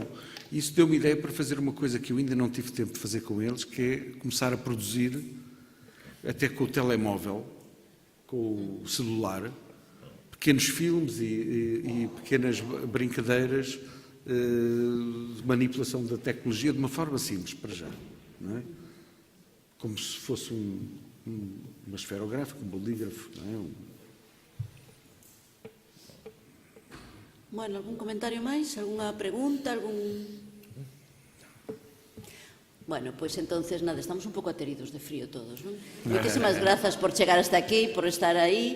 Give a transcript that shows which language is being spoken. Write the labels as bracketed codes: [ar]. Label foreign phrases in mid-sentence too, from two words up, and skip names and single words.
[pt] Isso deu-me ideia para fazer uma coisa que eu ainda não tive tempo de fazer com eles, que é começar a produzir, até com o telemóvel, com o celular, pequenos filmes e pequenas brincadeiras de manipulação da tecnologia de uma forma simples, para já. Não é? Como se fosse uma esferográfica, um bolígrafo. Não é? [gl] Bueno, algún comentario máis? Algunha pregunta? Bueno, pois entonces, nada, estamos un pouco ateridos de frío todos, non? Moitísimas grazas por chegar hasta aquí, por estar aí.